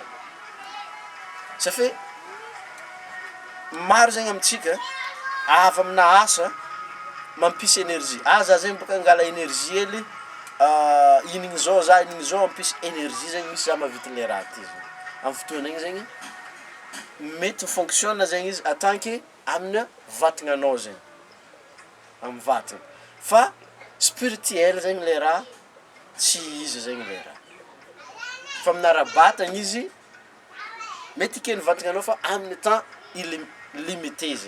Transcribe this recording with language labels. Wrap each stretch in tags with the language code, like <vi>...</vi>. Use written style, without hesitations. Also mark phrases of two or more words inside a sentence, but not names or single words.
<mg>Satria maro zegny amintsika avy amina asa mampisy énergie. Za zegny boka angala énergie hely, inigny zao mampisy énergie zegny misy za mahavita le raha ty zegny. Amin'ny fotoana igny zegny mety fonctionne zegny izy</mg> <fr>en tant que</fr> <mg>amina vatagnanao zegny, amin'ny vatagna. Fa spirituel zegny le raha, tsy izy zegny le raha. Fa amina ara-batagna izy mety ikeny vatagnanao fa amin'ny</mg> <fr>temps limité</fr> <mg>zegny.</mg>